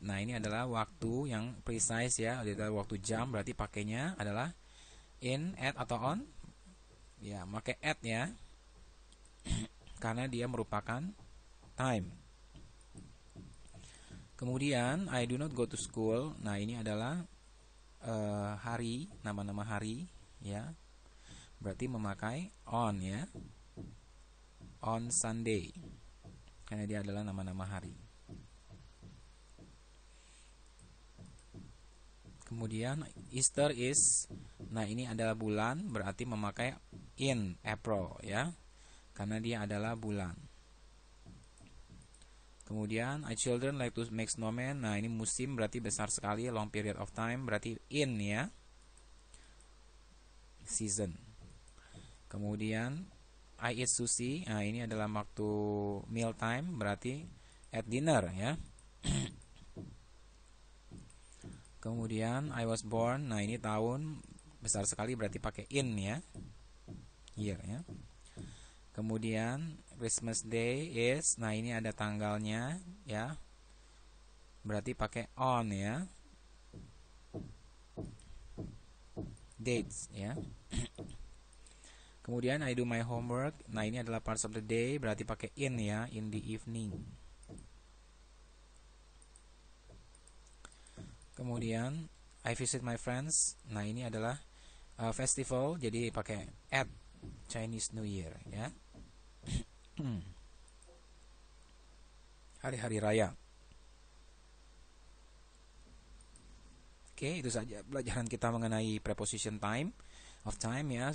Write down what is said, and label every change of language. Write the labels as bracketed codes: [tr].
[id] Nah, ini adalah waktu yang precise ya, adalah waktu jam, berarti pakainya adalah in, at atau on. Ya, pakai at ya. Karena dia merupakan time. [en] Kemudian I do not go to school. [id] Nah, ini adalah hari, nama-nama hari ya. Berarti memakai on ya. On Sunday. Karena dia adalah nama-nama hari. Kemudian [en] Easter is, [id] nah ini adalah bulan, berarti memakai in April ya, karena dia adalah bulan. [en] Kemudian children like to make snowman. [id] Nah ini musim, berarti besar sekali, [en] long period of time, [id] berarti in ya, season. [en] Kemudian I eat sushi. [id] Nah ini adalah waktu meal time, berarti [en] at dinner [id] ya. Kemudian [en] I was born. [id] Nah ini tahun, besar sekali, berarti pakai in ya, year ya. Kemudian [en] Christmas Day is, [id] nah ini ada tanggalnya ya, berarti pakai on ya, dates ya. [en] Kemudian I do my homework. [id] Nah ini adalah [en] parts of the day, [id] berarti pakai in ya, [en] in the evening. Kemudian I visit my friends. [id] Nah ini adalah festival, jadi pakai at, Chinese New Year ya. Hari-hari raya. Oke, itu saja pelajaran kita mengenai preposition of time ya.